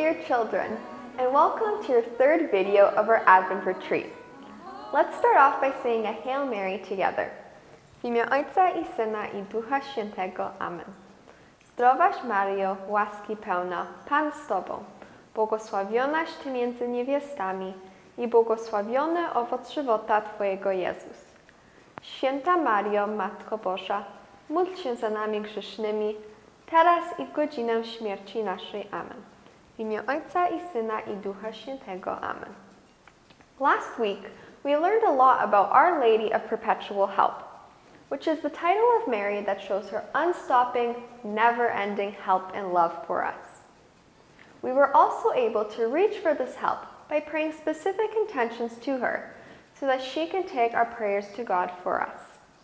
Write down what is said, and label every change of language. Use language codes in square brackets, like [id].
[en] children, and welcome to your third video of our Advent retreat. Let's start off by saying a Hail Mary together. [pl] W imię Ojca i Syna i Ducha Świętego. Amen. Zdrowaś Maryjo, łaski pełna, Pan z Tobą, błogosławionaś Ty między niewiastami i błogosławiony owoc żywota Twojego Jezus. Święta Maryjo, Matko Boża, módl się za nami grzesznymi, teraz i w godzinę śmierci naszej. Amen. W imię Ojca i Syna i Ducha Świętego. Amen. [en] Last week, we learned a lot about Our Lady of Perpetual Help, which is the title of Mary that shows her unstopping, never-ending help and love for us. We were also able to reach for this help by praying specific intentions to her so that she can take our prayers to God for us.